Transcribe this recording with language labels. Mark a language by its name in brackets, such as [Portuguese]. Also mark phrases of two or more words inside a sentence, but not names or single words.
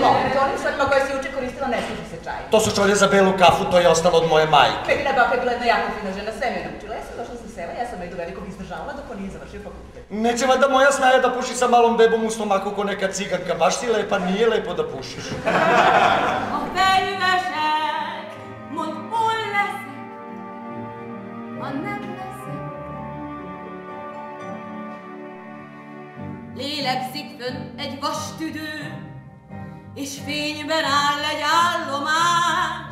[Serbian] Oni stvarima koje si juče koristila ne služi se čaj. To su šolje za belu kafu, to je ostalo od moje majke. Pegina baka je bila jedna jako fina žena, sve mi je naučila. Ja sam došla sa sela, ja sam je do velikog izdržavala dok on nije završio fakultet. Neće valjda moja snaja da puši sa malom bebom u stomaku ko neka ciganka. Baš si lepa, nije lepo da pušiš. [Hungarian] Lélegzik fönn egy vastüdő, és fényben áll egy állomás.